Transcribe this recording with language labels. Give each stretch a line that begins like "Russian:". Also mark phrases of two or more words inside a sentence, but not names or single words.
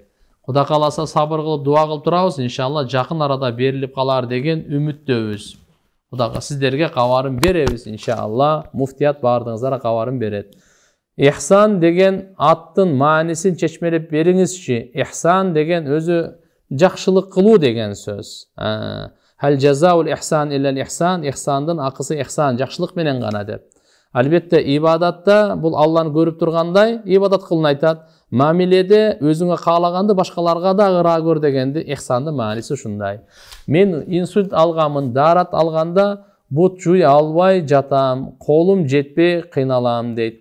Kyrgyz: Кудай кааласа сабыр кылып дуа кылып турабыз, иншалла жакын арада берилип калар деген үмүттөбүз. Кудайга сиздерге кабарын беребиз, иншалла. Муфтият бардыңыздарга кабарын берет. Ихсан деген аттын маанисин чечмелеп бериңизчи. Ихсан деген өзү жакшылык кылуу деген сөз.
Arabic: هل جزاء الإحسان إلا الإحسان,
Kyrgyz: ихсандын акысы ихсан, жакшылык менен гана деп. Албетте ибадатта бул Алланы көрүп тургандай ибадат кылын айтат. Мамиледе өзүңө каалаганды башкаларга да ыраа көр дегенди ихсандын мааниси ушундай. Мен инсульт алганмын, daarat алганда бут жуй албай жатам, колум жетпей кыйналам дейт.